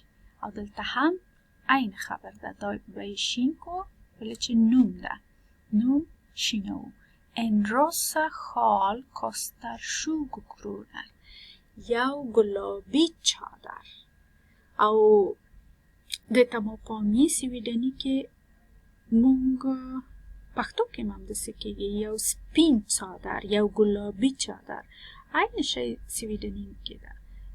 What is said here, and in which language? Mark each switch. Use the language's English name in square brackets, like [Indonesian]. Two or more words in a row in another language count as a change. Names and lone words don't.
[Pashto] او دلته هم عین خبر ده. دا به شین کو ولی چې نوم ده. نوم شینو. [Swedish] En rosa sjal kostar 20 kronor. [Pashto] یو گلابی چادر. او د تماپامی سویډني کې مونږ پښتو کې هم داسې کېږي. یو سپین چادر، یو ګلابي چادر. عین شی سویډني کې ده.